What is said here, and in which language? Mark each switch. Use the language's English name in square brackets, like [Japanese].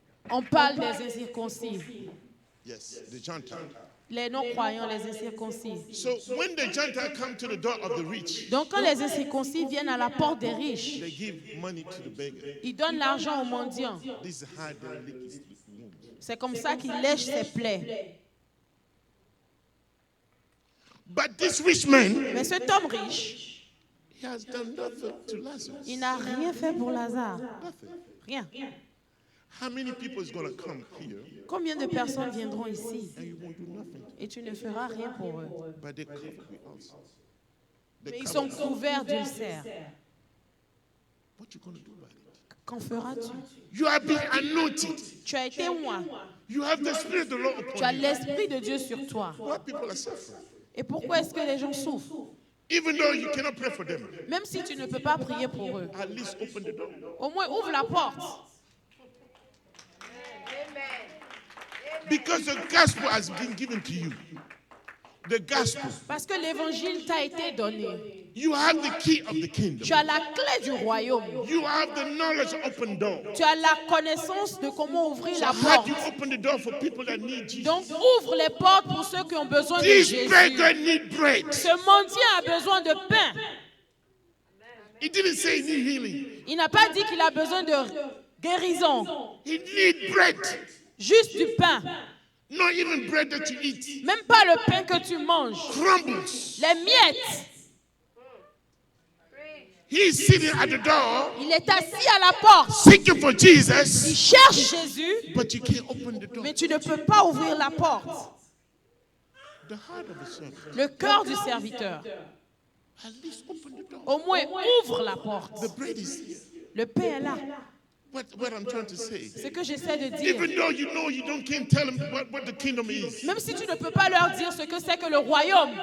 [French] on parle des incirconcis. [English] Yes, the Gentile. [French] Les non-croyants, les incirconcis. [English] So when the Gentile come to the door of the rich, [French] Donc quand les incirconcis viennent à la porte des riches, [English] they give money to the beggar. [French] ils donnent l'argent aux mendiants. [English] This is how they lick his wounds. [French] C'est comme ça qu'ils lèchent ses plaies. [English] But this rich man, [French] Mais cet homme riche, [English] he has done nothing to Lazarus. [French] il n'a rien fait pour Lazare. [English] Nothing. [French] Rien. [English] How many people is going to come here [French] Combien de personnes viendront ici [English] and you won't do nothing? [French] et tu ne feras rien pour eux? [English] But they covered with ulcer. [French] Mais [English] They [French] ils sont [English] covered. [French] couverts d'ulcères. [English] What you going to do about it? [French] Qu'en feras-tu? [English] You are being anointed. [French] Tu as été moi. [English] You have the Spirit of the Lord [French] Tu as [English] upon you. [French] l'Esprit de Dieu sur toi. [English] Why people are suffering? [French] Et pourquoi est-ce que les gens souffrent? [English] Even though you cannot pray for them, [French] Même si tu ne peux pas prier pour eux. [English] at least open the door. [French] Au moins, ouvre la porte. [English] Because the gospel has been given to you. The gospel. [French] Parce que l'évangile t'a été donné. [English] You have the key of the kingdom. [French] Tu as la clé du royaume. [English] You have the knowledge of open door. [French] Tu as la connaissance de comment ouvrir [English] So [French] la [English] how [French] porte. [English] do you open the door for people that need Jesus? [French] Donc, ouvre les portes pour ceux qui ont besoin de [English] This [French] Jésus. [English] beggar need bread. [French] Ce mendiant a besoin de pain. [English] He didn't say he need healing. [French] Il n'a pas dit qu'il a besoin de guérison. [English] He need bread. [French] Juste du pain. [English] Not even bread that you eat. [French] Même pas le pain que tu manges. [English] Crumbles. [French] Les miettes. [English] He's sitting at the door, [French] Il est assis à la porte. [English] seeking for [French] Il [English] Jesus, [French] cherche Jésus, [English] but you can't open the door. [French] mais tu ne peux pas ouvrir la porte. [English] The heart of a servant. [French] Le cœur du serviteur. [English] At least open the door. [French] Au moins, ouvre la porte. [English] The bread is here. [French] Le pain est là. [English] what I'm trying to say. [French] Ce que j'essaie de dire. [English] Even though you know you can't tell them what the kingdom is. [French] Même si tu ne peux pas leur dire ce que c'est que le royaume.